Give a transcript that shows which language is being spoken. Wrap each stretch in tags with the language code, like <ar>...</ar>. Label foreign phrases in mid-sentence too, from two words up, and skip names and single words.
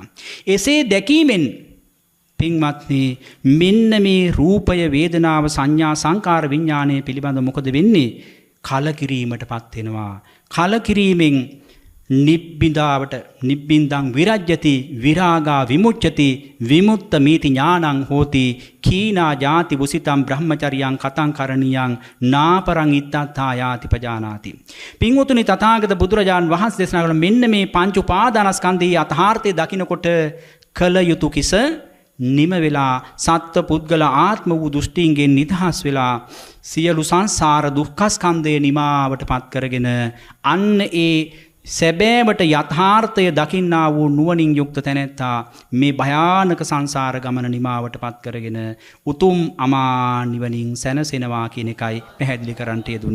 <si>එසේ දැකීමෙන් පින්වත්නි මෙන්න මේ රූපය වේදනාව සංඥා සංකාර විඥානය පිළිබඳ මොකද වෙන්නේ? කලකිරීමටපත් වෙනවා. කලකිරීමෙන් නිබ්බිදාවට</si> <pi>නිබ්බින්දං විරජ්‍යති විරාගා විමුච්ඡති විමුක්ත මීති ඥානං හෝති කීනා ජාති වුසිතං බ්‍රහ්මචරියං කතං කරණියං නාපරං ඉත්තත්තා යාති පජානාති.</pi> <si>පින්වතුනි තථාගත බුදුරජාන් වහන්සේ දේශනා කළ මෙන්න මේ පංච උපාදානස්කන්ධයේ යථාර්ථය දකිනකොට කල යුතු කිස නිම වෙලා සත්ත්ව පුද්ගල ආත්ම වූ දෘෂ්ටියෙන් නිදහස් වෙලා සියලු සංසාර දුක්ඛස්කන්ධය නිමාවටපත් කරගෙන අන්න ඒ සැබෑවට යථාර්ථය දකින්නා වූ නුවණින් යුක්ත තැනැත්තා මේ භයානක සංසාර ගමන නිමාවටපත් කරගෙන උතුම් අමා නිවනින් සැනසෙනවා කියන එකයි පැහැදිලි කරන්නට යෙදුනේ.</si>